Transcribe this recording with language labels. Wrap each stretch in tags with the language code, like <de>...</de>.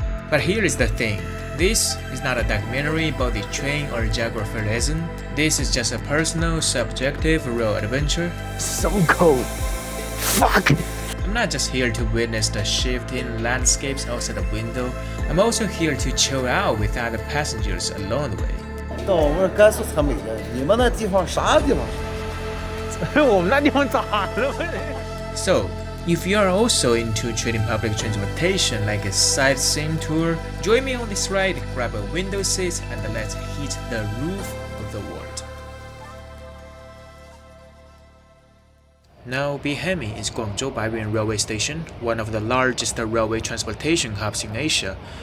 <en>But here is the thing. This is not a documentary about the train or geography lesson. This is just a personal, subjective rail adventure. So cold. Fuck! I'm not just here to witness the shifting landscapes outside the window. I'm also here to chill out with other passengers along the way.</en> <zh>到我们甘肃才美的，你们那地方啥地方？我们那地方咋了？</zh> <en>So, if you are also into treating public transportation like a sightseeing tour, join me on this ride, grab a window seat, and let's hit the roof of the world. Now, behind me is Guangzhou Baiyuan Railway Station, one of the largest railway transportation hubs in Asia.</en>